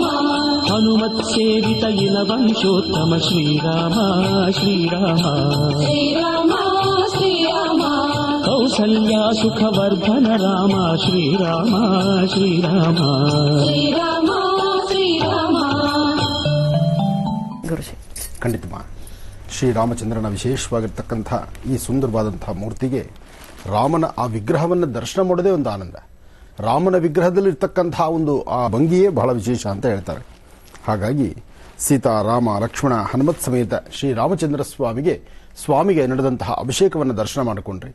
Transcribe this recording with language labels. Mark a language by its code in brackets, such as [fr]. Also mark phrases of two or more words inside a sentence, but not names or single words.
[te] హనుమత్సేవిత ఇల వంశోత్తమ శ్రీరామ శ్రీరామ శ్రీరామ శ్రీరామ కౌసల్యా సుఖవర్ధన రామ శ్రీరామ శ్రీరామ శ్రీరామ శ్రీరామ [kn] ಗುರುಜಿ. ಖಂಡಿತಮ್ಮ ಶ್ರೀರಾಮಚಂದ್ರನ ವಿಶೇಷವಾಗಿರ್ತಕ್ಕಂಥ ಈ ಸುಂದರವಾದಂಥ ಮೂರ್ತಿಗೆ ರಾಮನ ಆ ವಿಗ್ರಹವನ್ನು ದರ್ಶನ ಮಾಡೋದೇ ಒಂದು ಆನಂದ. ರಾಮನ ವಿಗ್ರಹದಲ್ಲಿರ್ತಕ್ಕಂಥ ಒಂದು ಆ ಭಂಗಿಯೇ ಬಹಳ ವಿಶೇಷ ಅಂತ ಹೇಳ್ತಾರೆ. ಹಾಗಾಗಿ ಸೀತಾ, ರಾಮ, ಲಕ್ಷ್ಮಣ, ಹನುಮತ್ ಸಮೇತ ಶ್ರೀರಾಮಚಂದ್ರ ಸ್ವಾಮಿಗೆ ನಡೆದಂತಹ ಅಭಿಷೇಕವನ್ನು ದರ್ಶನ ಮಾಡಿಕೊಂಡ್ರಿ.